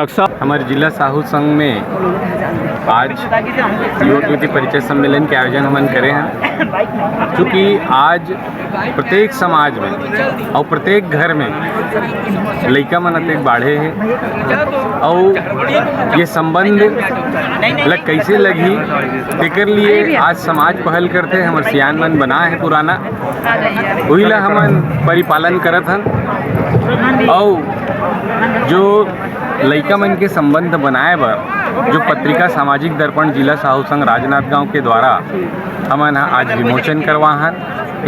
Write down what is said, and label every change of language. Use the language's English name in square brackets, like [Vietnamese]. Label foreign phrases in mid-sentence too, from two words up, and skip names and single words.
[Chhattisgarhi] डॉक्टर साहब, हमारे जिला साहू संघ में आज युवक युवती परिचय सम्मेलन के आयोजन हम करे हैं, क्योंकि आज प्रत्येक समाज में और प्रत्येक घर में लड़का मन अतेक बाढ़े हैं और ये संबंध कैसे लगी तेकर लिए आज समाज पहल करते हैं। हमारे सियान मन बना बना है पुराना, वही ला हमन परिपालन करत हन। और जो लइका मन के संबंध बनाए बर जो पत्रिका सामाजिक दर्पण जिला साहू संघ राजनांदगांव के द्वारा हमन आज विमोचन करवा हन।